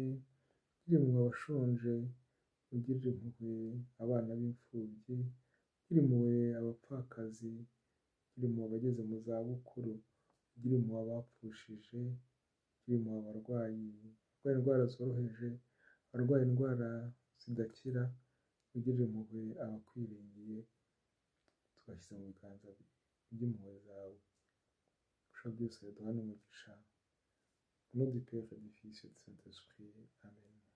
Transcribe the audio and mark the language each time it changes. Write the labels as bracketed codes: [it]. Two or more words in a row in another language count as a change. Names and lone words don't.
[rw] ugirire impuhwe abashonje, ugirire impuhwe abana b'imfubyi, ugirire impuhwe abapfakazi, ugirire impuhwe abageze mu zabukuru, ugirire impuhwe abapfushije, ugirire impuhwe abarwayi indwara zoroheje, abarwaye indwara zidakira, ugirire impuhwe abakwiringiye, tugashyize mu biganza by'impuhwe zawe. Ushaka byose duhana umugisha. [fr] Au nom du Père et du Fils et du Saint-Esprit. Amen.